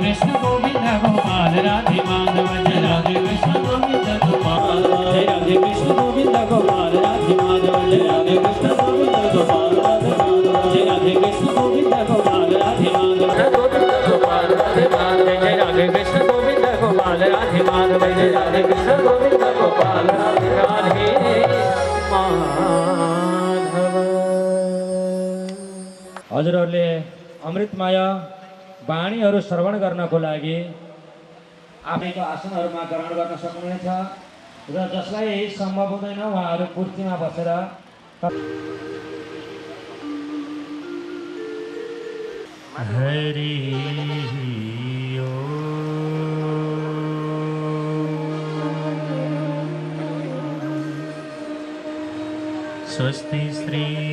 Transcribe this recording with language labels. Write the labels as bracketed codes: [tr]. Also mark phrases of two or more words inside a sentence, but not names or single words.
[sa] कृष्ण गोविंद गोपाल राधे माधव जय राधे कृष्ण गोविंद गोपाल जय राधे कृष्ण गोविंद गोपाल राधे माधव जय राधे कृष्ण गोविंद गोपाल राधे माधव जय राधे कृष्ण गोविंद गोपाल राधे माधव गोविंद गोपाल राधे माधव जय राधे कृष्ण गोविंद गोपाल राधे माधव जय राधे कृष्ण गोविंद गोपाल राधे माधव। [ne] हजुरहरूले अमृतमाया वाणीहरू श्रवण गर्नको लागि आफैको आसनहरूमा ग्रहण गर्न सक्नुहुनेछ र जसलाई सम्भव हुँदैन उहाँहरू कुर्सीमा बसेर [sa] हरि स्वस्ति श्री